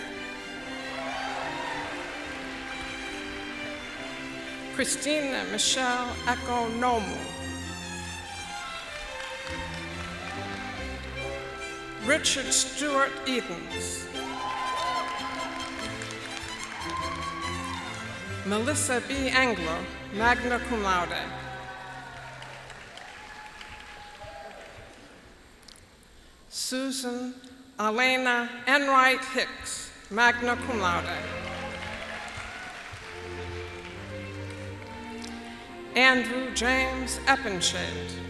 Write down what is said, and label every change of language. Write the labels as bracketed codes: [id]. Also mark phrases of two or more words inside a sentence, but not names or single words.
[en] Christina Michelle Ekonomu. Richard Stewart Edens. Melissa B. [la] Anglo, magna cum laude. [en] Susan Elena Enright Hicks, [la] magna cum laude. [en] Andrew James Eppenshade.